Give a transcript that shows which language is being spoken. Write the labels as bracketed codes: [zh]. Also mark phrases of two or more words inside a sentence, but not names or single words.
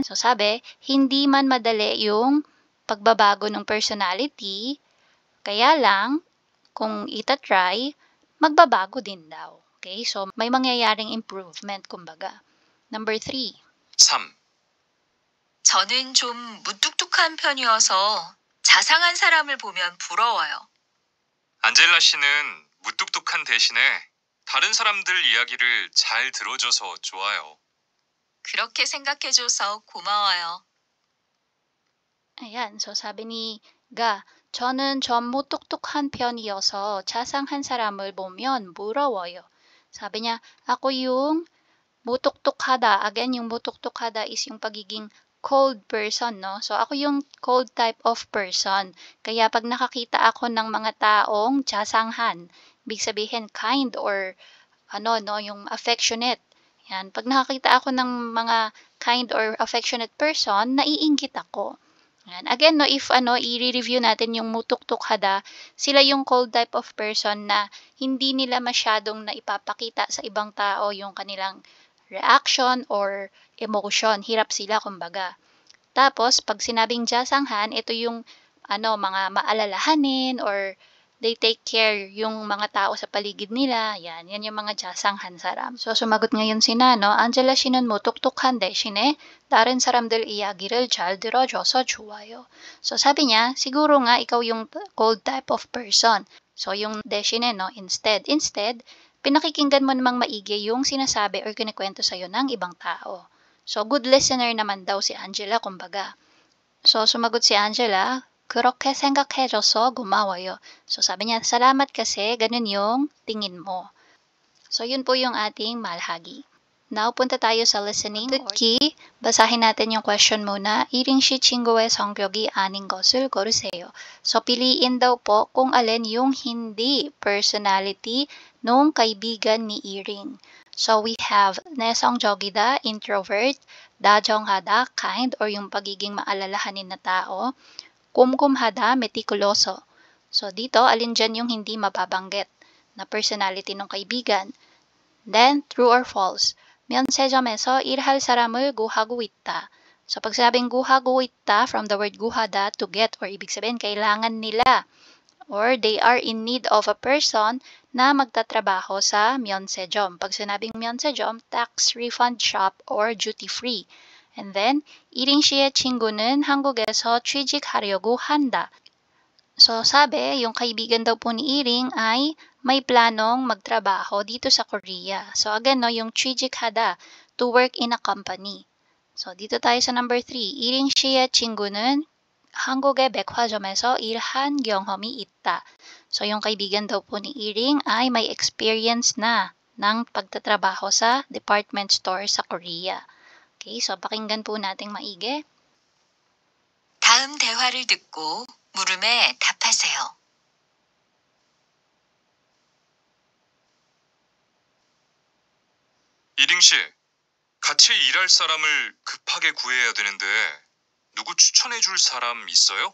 [tl] So sabi, hindi man madali yung pagbabago ng personality, kaya lang kung itatry, magbabago din daw. Okay? So, may mangyayaring improvement, kumbaga. Number 3. 3. [ko] 저는 좀 무뚝뚝한 편이어서 자상한 사람을 보면 부러워요. 안젤라 씨는 무뚝뚝한 대신에 다른 사람들 이야기를 잘 들어줘서 좋아요. 그렇게 생각해줘서 고마워요. [tl] Ayan, so sabi ni Ga, [ko] 저는 좀 무뚝뚝한 편이어서 자상한 사람을 보면 부러워요. [tl] Sabi niya, ako yung mutuktukhada. Again, yung mutuktukhada is yung pagiging [en] cold person, [tl] no? So, ako yung [en] cold type of person. [tl] Kaya pag nakakita ako ng mga taong jasanghan, ibig sabihin [en] kind or [tl] yung affectionate. Yan. Pag nakakita ako ng mga [en] kind or affectionate person, [tl] naiinggit ako. Yan. Again, no, if i-review natin yung mutuktukhada, sila yung [en] cold type of person [tl] na hindi nila masyadong naipapakita sa ibang tao yung kanilang [en] reaction or emotion. [tl] Hirap sila, kumbaga. Tapos, pag sinabing jasanghan, ito yung mga maalalahanin or [en] they take care [tl] yung mga tao sa paligid nila. Yan yung mga [ko] 자상한 사람. [tl] So, sumagot ngayon si Nano, [ko] 안젤라 씨는 무뚝뚝한 대신에 다른 사람들 이야기를 잘 들어줘서 좋아요. [tl] So, sabi niya, siguro nga ikaw yung [en] cold type of person. [tl] So, yung 대신에, no, instead, pinakikinggan mo namang maigi yung sinasabi or kinikwento sa'yo ng ibang tao. So, [en] good listener [tl] naman daw si Angela, kumbaga. So, sumagot si Angela, [ko] 그렇게 생각해줘서 고마워요. [tl] So, sabi niya, salamat kasi ganun yung tingin mo. So, yun po yung ating malhagi. Now, punta tayo sa listening. 특히, basahin natin yung question muna. [ko] 이링 씨 친구의 성격이 아닌 것을 고르세요. [tl] So, piliin daw po kung alin yung hindi personality nung kaibigan ni Iring. [en] So, we have 내성적이다, introvert, 다정하다, kind, or [tl] yung pagiging maalalahanin na tao, 꼼꼼하다, meticuloso. So, dito, alin dyan yung hindi mababanggit na personality ng kaibigan. [en] Then, true or false. [ko] 면세점에서 일할 사람을 구하고 있다. [tl] So, pag sabing [ko] 구하고 있다, [tl] from the word guhada, [en] to get, [tl] or ibig sabihin, kailangan nila or [en] they are in need of a person [tl] na magtatrabaho sa Myeonsejom. Pag sinabing Myeonsejom, [en] tax refund shop or duty free. And then, [ko] 이링 씨의 친구는 한국에서 취직하려고 한다. [tl] So, sabi, yung kaibigan daw po ni Iring ay may planong magtrabaho dito sa Korea. So, again, no, yung 취직하다, [en] to work in a company. [tl] So, dito tayo sa number 3. [ko] 이링 씨의 친구는 한국의 백화점에서 일한 경험이 있다. [tl] So, yung kaibigan daw po ni Iring ay may experience na ng pagtatrabaho sa [en] department store [tl] sa Korea. Okay, so pakinggan po nating maigi. [ko] 다음 대화를 듣고 물음에 답하세요. 이링 씨, 같이 일할 사람을 급하게 구해야 되는데 누구 추천해 줄 사람 있어요?